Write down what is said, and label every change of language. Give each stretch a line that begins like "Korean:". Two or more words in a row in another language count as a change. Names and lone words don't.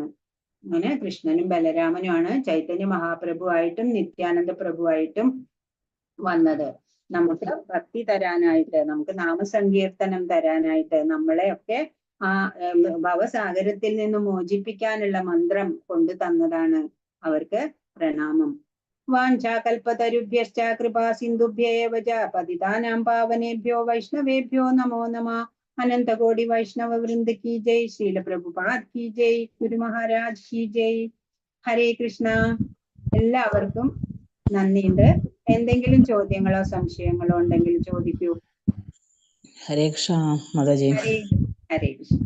Malayalam: അങ്ങനെ കൃഷ്ണനും ബലരാമനുമാണ് ചൈതന്യ മഹാപ്രഭു ആയിട്ടും നിത്യാനന്ദ പ്രഭുവായിട്ടും വന്നത്. നമുക്ക് ഭക്തി തരാനായിട്ട്, നമുക്ക് നാമസങ്കീർത്തനം തരാനായിട്ട്, നമ്മളെ ഒക്കെ ആ ഭവസാഗരത്തിൽ നിന്ന് മോചിപ്പിക്കാനുള്ള മന്ത്രം കൊണ്ടു തന്നതാണ്. അവർക്ക് പ്രണാമം.
Sanskrit: വാഞ്ചാകൽപതരുഭ്യശ്ച കൃപാ സിന്ധുഭ്യ ഏവ ച പതിതാനാം പാവനേഭ്യോ വൈഷ്ണവേഭ്യോ നമോ നമഃ.
Hindi: अनंतकोटि वैष्णव वृंद की जय. श्रील प्रभुपाद की जय. गुरु महाराज की जय.
Sanskrit: ഹരേ കൃഷ്ണ.
Malayalam: എല്ലാവർക്കും നന്ദിയുണ്ട്. എന്തെങ്കിലും ചോദ്യങ്ങളോ സംശയങ്ങളോ ഉണ്ടെങ്കിൽ ചോദിക്കൂ.
Sanskrit: ഹരേ കൃഷ്ണ മാതാജി. ഹരേ ഹരേ കൃഷ്ണ.